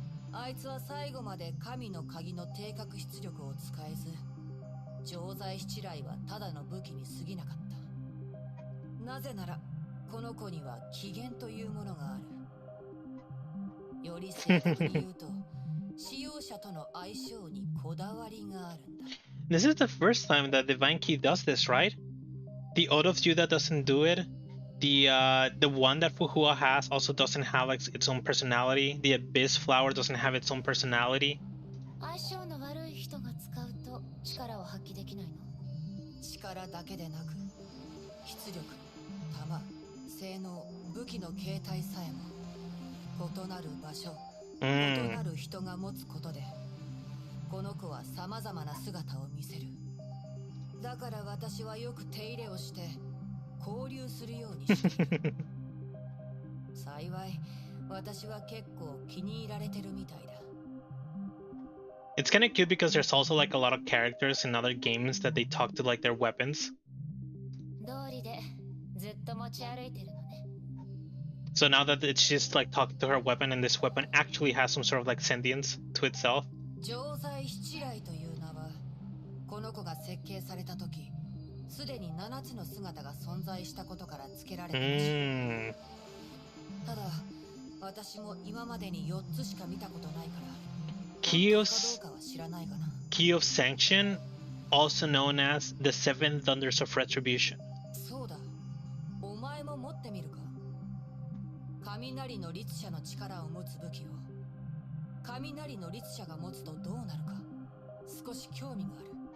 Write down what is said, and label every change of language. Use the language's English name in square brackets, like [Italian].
[Japanese] あいつは最後まで神の鍵の定格出力を使えず、錠剤七雷はただの武器に過ぎなかった。なぜなら、この子には機嫌というものがある。より正確に言うと、使用者との相性にこだわりがあるんだ。 [English] This is the first time that Divine Key does this, right? The Oath of Judah doesn't do it. The one that Fuhua has also doesn't have like its own personality. The Abyss Flower doesn't have its own personality. [Japanese] 力を発揮できないの？力だけでなく出力、弾、性能、武器の形態さえも異なる場所、異なる人が持つことでこの子は様々な姿を見せる。だから私はよく手入れをして交流するようにしている。幸い私は結構気に入られてるみたいだ。 [English] It's kind of cute because there's also like a lot of characters in other games that they talk to like their weapons. [Japanese] 道理でずっと持ち歩いてるのね。 [English] So now that it's just like talking to her weapon, and this weapon actually has some sort of like sentience to itself. [Japanese] 常在七来という名はこの子が設計された時すでに7つの姿が存在したことから付けられている。ただ私も今までに4つしか見たことないから [English] Key of Sanction, also known as the Seven Thunders of Retribution. [Japanese] そうだ、お前も持ってみるか。雷の律者の力を持つ武器を雷の律者が持つとどうなるか少し興味がある。